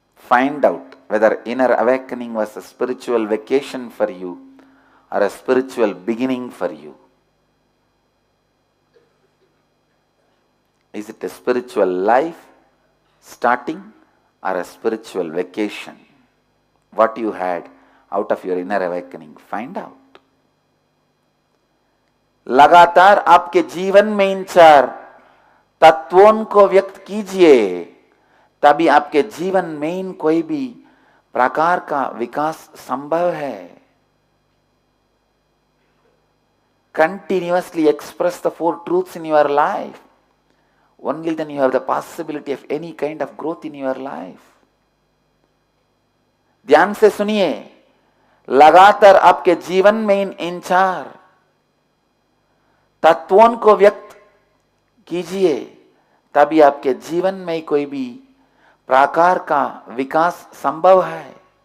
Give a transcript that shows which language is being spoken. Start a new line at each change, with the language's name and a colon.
English: find out whether inner awakening was a spiritual vacation for you or a spiritual beginning for you. Is it a spiritual life starting or a spiritual vacation? What you had out of your inner awakening, find out.
Hindi: लगातार आपके जीवन में इन चार तत्वों को व्यक्त कीजिए, तभी आपके जीवन में इन कोई भी प्रकार का विकास संभव है.
English: Continuously express the four truths in your life. Only then you have the possibility of any kind of growth in your life.
Hindi: ध्यान से सुनिए, लगातार आपके जीवन में इन चार तत्वों को व्यक्त कीजिए, तभी आपके जीवन में कोई भी प्रकार का विकास संभव है.